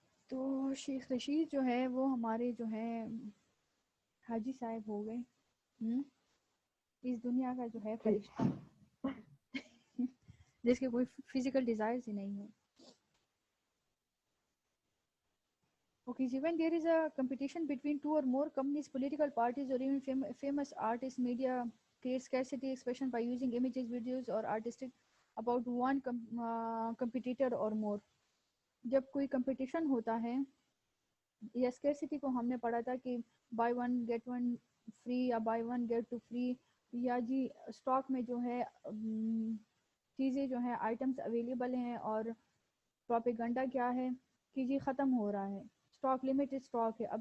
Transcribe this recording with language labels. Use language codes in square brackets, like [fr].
[ur] تو شیخ رشید جو ہے وہ ہمارے جو ہے حاجی صاحب ہو گئے, اس دنیا کا جو ہے فرشتہ جس کے کوئی فزیکل ڈیزائرز ہی نہیں ہے. [en] Okay, so when there is a competition between two or more companies, political parties, or even famous artists, media creates scarcity expression by using images, videos, or artistic about one competitor or more. [ur] جب کوئی competition ہوتا ہے, یا scarcity کو ہم نے پڑھا تھا کہ [en] buy one get one free [ur] یا [en] buy one get two free, [ur] یا جی اسٹاک میں جو ہے چیزیں جو ہیں آئٹمس اویلیبل ہیں, اور پروپیگنڈا کیا ہے کہ جی ختم ہو رہا ہے, اسٹاک لمیٹڈ اسٹاک ہے.